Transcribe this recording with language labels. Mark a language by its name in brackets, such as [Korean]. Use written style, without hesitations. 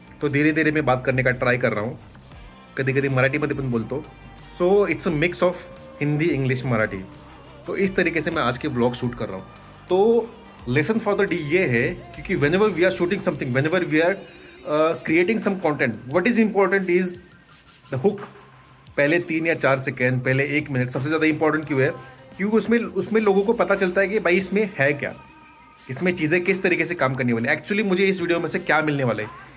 [Hindi] तो धीरे धीरे मैं बात करने का ट्राई कर रहा हूँ. [Marathi] कधी कधी मराठीमध्ये पण बोलतो. [English] So it's a mix of Hindi, English, Marathi. [Hindi] तो इस तरीके से मैं आज के ब्लॉग शूट कर रहा हूँ. [English] तो lesson for the day [Hindi] ये है, क्योंकि [English] Whenever we are shooting something, whenever we are creating some content, what is important is the hook. [Hindi] पहले 3 या 4 सेकेंड, पहले 1 मिनट सबसे ज़्यादा इंपॉर्टेंट क्यों है, क्योंकि उसमें लोगों को पता चलता है कि भाई इसमें है क्या, इसमें चीज़ें किस तरीके से काम करने वाली है, एक्चुअली मुझे इस वीडियो में से क्या मिलने वाला है.